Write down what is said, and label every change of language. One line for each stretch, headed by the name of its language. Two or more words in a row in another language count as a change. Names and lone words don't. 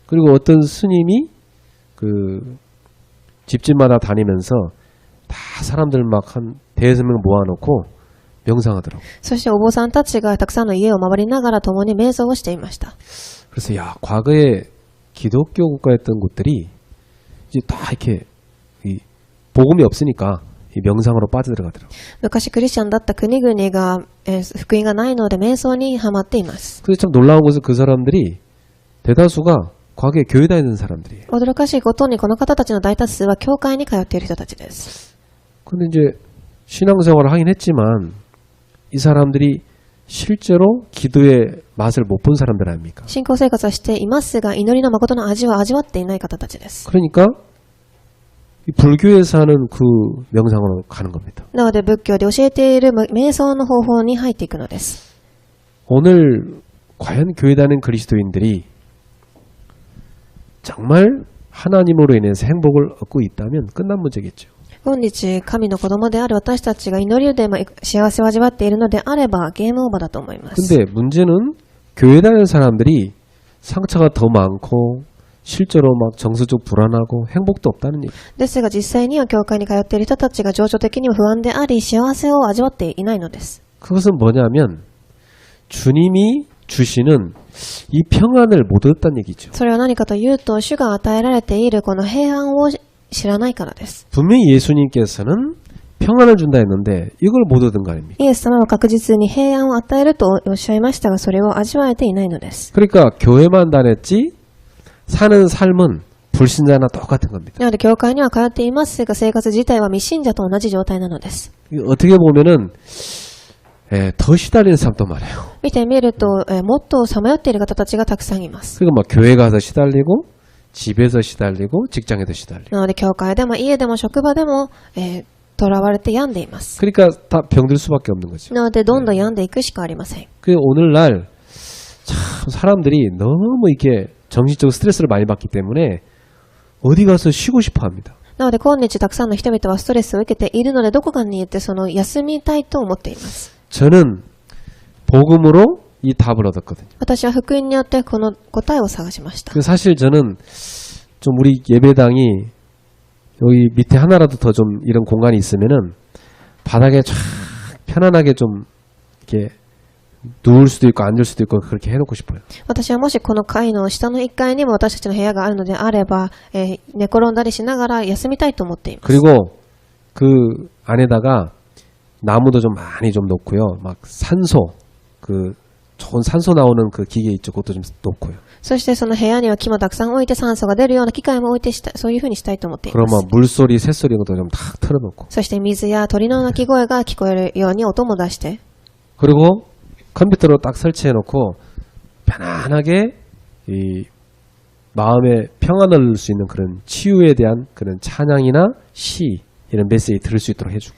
Korean: 그리고 어떤 스님이 그 집집마다 다니면서 다 사람들 막 한 대여섯 명 모아놓고 명상하더라고.
Japanese: そしてお坊さんたちがたくさんの家を回りながら共に瞑想をしていました。
Korean: 그래서 야, 과거에 기독교 국가였던 곳들이 이제 다 이렇게 이 복음이 없으니까 이 명상으로 빠져들어가더라고.
Japanese: 昔クリスチャンだった国々が福音がないので瞑想にハマっています。
Korean: 근데 참 놀라운 것은 그 사람들이 대다수가 과거에 교회 다니는 사람들이에요.
Japanese: 驚かしいことにこの方たちの大多数は教会に通っている人たちです。
Korean: 근데 이제 신앙생활을 하긴 했지만 이 사람들이 실제로 기도의 맛을 못 본 사람들 아닙니까?
Japanese: 信仰生活はしていますが、祈りの誠の味は味わっていない方たちです。
Korean: 그러니까 이 불교에서 하는 그 명상으로 가는 겁니다.
Japanese: なので仏教で教えている瞑想の方法に入っていくのです。
Korean: 오늘 과연 교회 다니는 그리스도인들이 정말 하나님으로 인해서 행복을 얻고 있다면 끝난 문제겠죠.
Japanese: 本日神の子供である私たちが祈りで幸せを味わっているのであればゲームオーバーだと思います。
Korean: 근데 문제는 교회 다니는 사람들이 상처가 더 많고 실제로 막 정서적 불안하고 행복도 없다는 얘기.
Japanese: ですが実際には教会に通っている人たちが情緒的には不安であり幸せを味わっていないのです。
Korean: 그것은 뭐냐면 주님이 주시는 이 평안을 못 얻었다는 얘기죠.
Japanese: それは何かというと主が与えられているこの平安を知らないからです。
Korean: 분명히 예수님께서는 평안을 준다 했는데 이걸 못 얻은 거 아닙니까?
Japanese: イエス様は確実に平安を与えるとおっしゃいましたが、それを味わえていないのです。
Korean: 그러니까 교회만 다녔지 사는 삶은 불신자나 똑같은 겁니다.
Japanese: なので教会には通っていますが生活自体は未信者と同じ状態なのです。
Korean: 어떻게 보면은 더 시달리는 사람도 많아요.
Japanese: 見てみるともっとさまよっている方たちがたくさんいます。
Korean: 그리고 막 교회 가서 시달리고 집에서 시달리고 직장에서 시달리고
Japanese: なので教会でも家でも職場でも囚われて病んでいます。
Korean: 그러니까 다 병들 수밖에 없는 거죠.
Japanese: なので、どんどん病んでいくしかありません。
Korean: 그 오늘날 참 사람들이 너무 이렇게 정신적으로 스트레스를 많이 받기 때문에 어디 가서 쉬고 싶어 합니다.
Japanese: なので、今日たくさんの人々はストレスを受けているので、どこかに行って休みたいと思っています。
Korean: 저는 복음으로 이 답을 얻었거든요.
Japanese: 私は福音によってこの答えを探しました。
Korean: 그 사실 저는 좀 우리 예배당이 여기 밑에 하나라도 더 좀 이런 공간이 있으면은 바닥에 쫙 편안하게 좀 이렇게 누울 수도 있고 앉을 수도 있고 그렇게 해놓고 싶어요.
Japanese: 私はもしこの階の下の1階にも私たちの部屋があるのであれば、寝転んだりしながら休みたいと思っています。
Korean: 그리고 그 안에다가 나무도 좀 많이 좀 놓고요. 막 산소, 그 좋은 산소 나오는 그 기계 있죠. 그것도 좀 놓고요.
Japanese: そしてその部屋には木もたくさん置いて酸素が出るような機械も置いてそういう風にしたいと思っています。
Korean: 그러면 물소리, 새소리 이런 것도 좀 다 틀어놓고.
Japanese: そして水や鳥の鳴き声が聞こえるように音も出して
Korean: 그리고 컴퓨터로 딱 설치해놓고 편안하게 이 마음에 평안을 얻을 수 있는 그런 치유에 대한 그런 찬양이나 시 이런 메시지 들을 수 있도록 해주고.